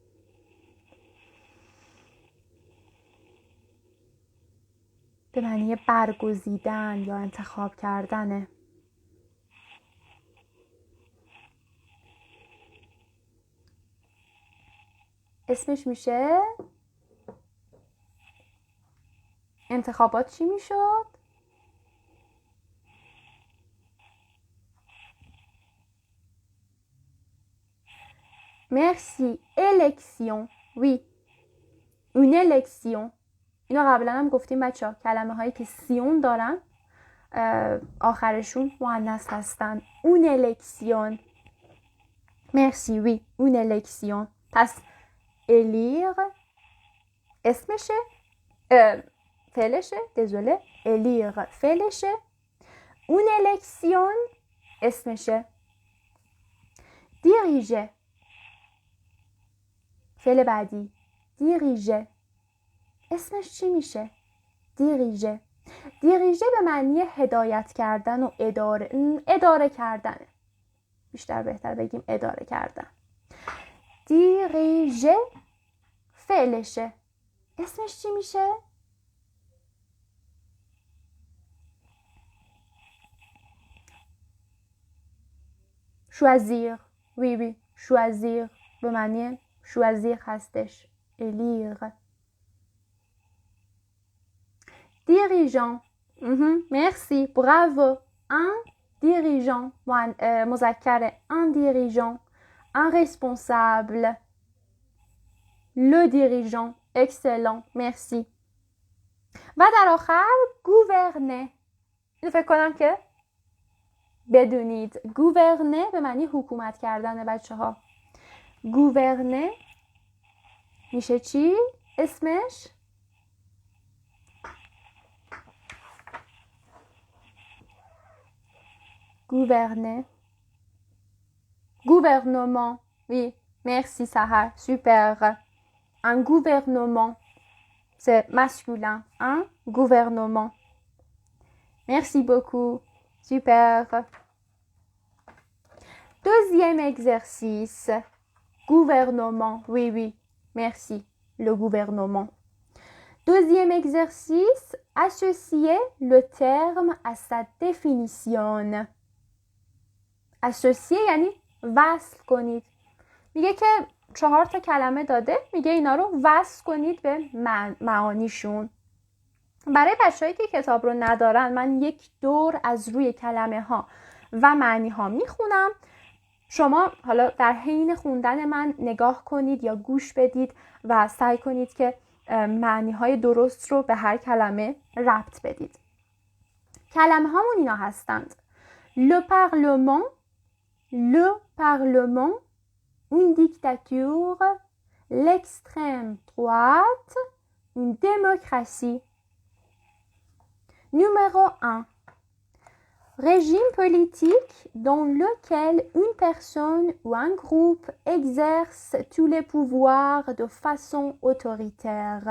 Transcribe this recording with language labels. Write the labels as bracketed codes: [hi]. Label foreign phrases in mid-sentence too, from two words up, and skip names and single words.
[fa] به معنی برگزیدن یا انتخاب کردنه. اسمش میشه انتخابات چی میشد؟ [fr] Merci. Élection. Oui. Une élection. [fa] اینو قبلا هم گفتیم بچه ها. کلمه هایی که سیون دارن آخرشون مؤنث هستن. [fr] Une élection. Merci. Oui. Une élection. [fa] پس élire اسمشه فعلشه. [fr] désolé. élire فعلشه. Une élection اسمشه. [fa] diriger فعل بعدی. diriger اسمش چی میشه؟ [fr] diriger. diriger [fa] به معنی هدایت کردن و اداره کردنه. بهتر بگیم اداره کردن. diriger فعلشه. اسمش چی میشه؟ choisir. [fr] oui oui choisir [fa] به معنی [fr] choisir هستش. élire. dirigeant. merci. bravo. un dirigeant مذکر. un dirigeant. un responsable. le dirigeant. excellent. merci. [fa] و در آخر gouverner. اینو فکر کنم که بدونید. gouverner به معنی حکومت کردن بچه ها. gouverner میشه چی؟ اسمش gouverner. [fr] gouvernement. oui merci Sahar. super. un gouvernement c'est masculin. un gouvernement. merci beaucoup. super. deuxième exercice. gouvernement. oui oui merci. le gouvernement. deuxième exercice. associer le terme à sa définition. [fa] associer یعنی وصل کنید. میگه که 4 تا کلمه داده. میگه اینا رو وصل کنید به معانیشون. برای بچه‌هایی که کتاب رو ندارن من یک دور از روی کلمه ها و معنی ها میخونم. شما حالا در حین خوندن من نگاه کنید یا گوش بدید و سعی کنید که معنی های درست رو به هر کلمه ربط بدید. کلمه هامون اینا هستند. [fr] le parlement. une dictature. l'extrême droite, une démocratie. Numéro 1. Régime politique dans lequel une personne ou un groupe exerce tous les pouvoirs de façon autoritaire.